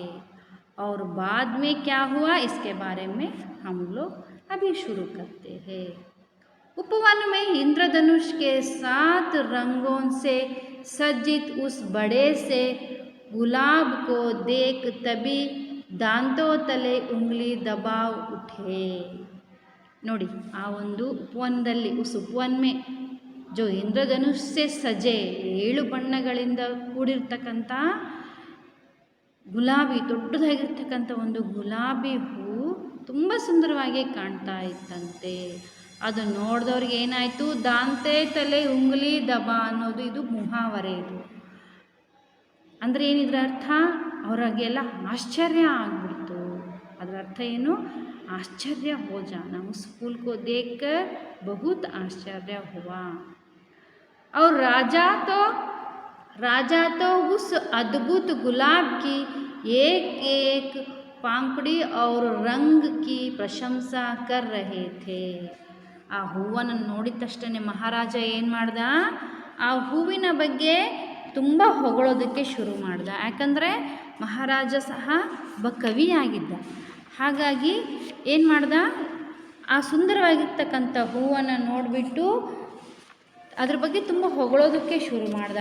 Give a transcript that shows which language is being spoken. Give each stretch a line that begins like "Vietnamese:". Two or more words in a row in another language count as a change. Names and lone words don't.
Hindi: और बाद में क्या हुआ इसके बारे में हम लोग अभी शुरू करते हैं। उपवन में इंद्रधनुष के 7 रंगों से सज्जित उस बड़े से गुलाब को देख तभी दांतों तले उंगली दबा उठे।
Kannada: ನೋಡಿ, ಆ ಒಂದು ಉಪವನದಲ್ಲಿ
Hindi: उस उपवन में जो इंद्रधनुष से सजे
Kannada: 7 ಬಣ್ಣಗಳಿಂದ ಕೂಡಿರ್ತಕ್ಕಂಥ ಗುಲಾಬಿ, ದೊಡ್ಡದಾಗಿರ್ತಕ್ಕಂಥ ಒಂದು ಗುಲಾಬಿ ಹೂ ತುಂಬ ಸುಂದರವಾಗಿ ಕಾಣ್ತಾ ಇತ್ತಂತೆ. ಅದು ನೋಡಿದವ್ರಿಗೆ ಏನಾಯಿತು,
Hindi: दांते तले उंगली दबा
Kannada: ಅನ್ನೋದು ಇದು ಮುಹಾವರೆ. ಇದು ಅಂದರೆ ಏನಿದ್ರ ಅರ್ಥ, ಅವರಿಗೆಲ್ಲ ಆಶ್ಚರ್ಯ ಆಗ್ಬಿಡ್ತು. ಅದರ ಅರ್ಥ ಏನು,
Hindi: आश्चर्य हो जाना। उस फूल को देखकर बहुत आश्चर्य हुआ। और राजा तो उस अद्भुत गुलाब की एक एक पांखड़ी और रंग की प्रशंसा कर रहे थे।
Kannada: ಆ ಹೂವನ್ನು ನೋಡಿದ ತಕ್ಷಣ ಮಹಾರಾಜ ಏನು ಮಾಡ್ದ, ಆ ಹೂವಿನ ಬಗ್ಗೆ ತುಂಬ ಹೊಗಳೋದಕ್ಕೆ ಶುರು ಮಾಡ್ದ. ಯಾಕಂದರೆ ಮಹಾರಾಜ ಸಹ ಒಬ್ಬ ಕವಿಯಾಗಿದ್ದ. ಹಾಗಾಗಿ ಏನು ಮಾಡ್ದ, ಆ ಸುಂದರವಾಗಿರ್ತಕ್ಕಂಥ ಹೂವನ್ನು ನೋಡಿಬಿಟ್ಟು ಅದ್ರ ಬಗ್ಗೆ ತುಂಬ ಹೊಗಳೋದಕ್ಕೆ ಶುರು ಮಾಡ್ದ.